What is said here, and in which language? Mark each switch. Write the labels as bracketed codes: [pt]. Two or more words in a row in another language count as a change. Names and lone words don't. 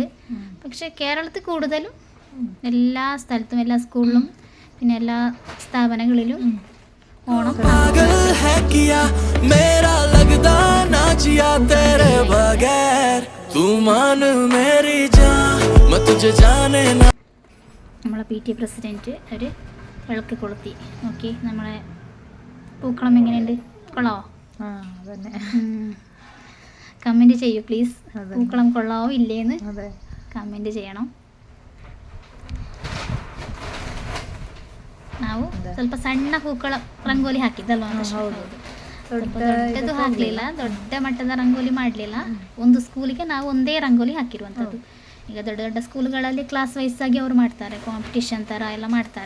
[ml] പക്ഷേ കേരളത്തിൽ കൂടുതലും എല്ലാ സ്ഥലത്തും എല്ലാ സ്കൂളിലും പിന്നെ എല്ലാ സ്ഥാപനങ്ങളിലും ഓണം നമ്മളെ PT പ്രസിഡൻറ്റ് ഒരു വിളക്ക് കൊളുത്തി നോക്കി. നമ്മളെ പൂക്കളം എങ്ങനെയുണ്ട്? കൊള്ളാവോ? കമൻറ്റ് ചെയ്യൂ പ്ലീസ്. പൂക്കളം കൊള്ളാവോ ഇല്ലേന്ന് കമൻറ്റ് ചെയ്യണം. [kn] ನಾವು ಸ್ವಲ್ಪ ಸಣ್ಣ ಹೂಕಳ ರಂಗೋಲಿ ಹಾಕಿದ್ದಲ್ವಾ? ದೊಡ್ಡದು ಹಾಕಲಿಲ್ಲ, ದೊಡ್ಡ ಮಟ್ಟದ ರಂಗೋಲಿ ಮಾಡಲಿಲ್ಲ. ಒಂದು ಸ್ಕೂಲಿಗೆ ನಾವು ಒಂದೇ ರಂಗೋಲಿ ಹಾಕಿರುವಂಥದ್ದು. ಈಗ ದೊಡ್ಡ ದೊಡ್ಡ ಸ್ಕೂಲ್ಗಳಲ್ಲಿ [en] class wise [kn] ಆಗಿ ಅವರು ಮಾಡ್ತಾರೆ, ಕಾಂಪಿಟಿಷನ್ ಥರ ಎಲ್ಲ ಮಾಡ್ತಾರೆ.